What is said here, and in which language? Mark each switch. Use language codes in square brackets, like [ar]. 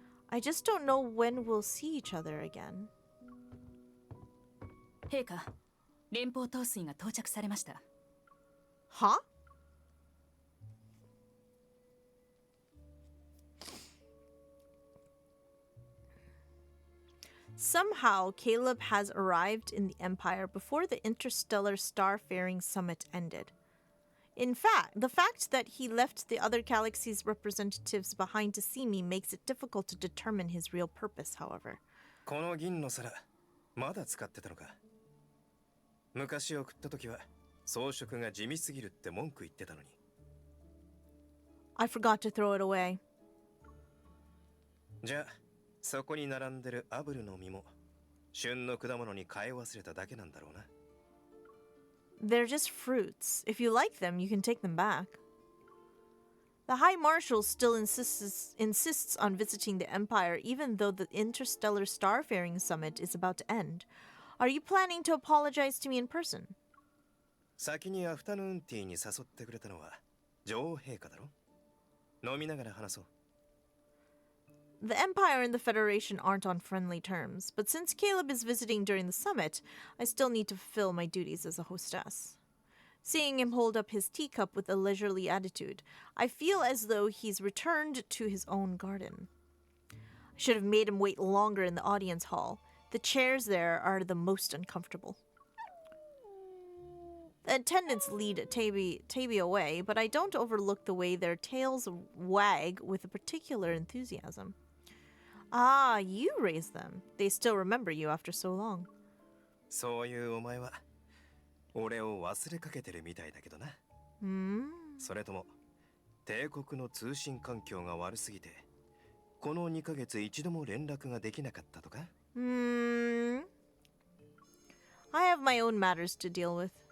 [en] I just don't know when we'll see each other again. [ja] 陛下、連邦統帥が到着されました。 [en] Huh? Somehow, Caleb has arrived in the Empire before the interstellar starfaring summit ended. In fact, the fact that he left the other galaxies' representatives behind to see me makes it difficult to determine his real purpose, however. [ja] この銀の皿、まだ使ってたのか。昔送った時は装飾が地味すぎるって文句言ってたのに。 [en] I forgot to throw it away. [ja] じゃあ、そこに並んでるアブルの実も旬の果物に変え忘れただけなんだろうな。 [en] They're just fruits. If you like them, you can take them back. The High Marshal still insists on visiting the Empire even though the interstellar starfaring summit is about to end. Are you planning to apologize to me in person? [ja] 先にアフタヌーンティーに誘ってくれたのは女王陛下だろ。飲みながら話そう。 [en] The Empire and the Federation aren't on friendly terms, but since Caleb is visiting during the summit, I still need to fulfill my duties as a hostess. Seeing him hold up his teacup with a leisurely attitude, I feel as though he's returned to his own garden. I should have made him wait longer in the audience hall. The chairs there are the most uncomfortable. The attendants lead Taby away, but I don't overlook the way their tails wag with a particular enthusiasm. Ah, you raised them. They still remember you after so long. [ja] そういうお前は俺を忘れかけてるみたいだけどな。それとも帝国の通信環境が悪すぎてこの2ヶ月一度も連絡ができなかったとか？ [en] I have my own matters to deal with.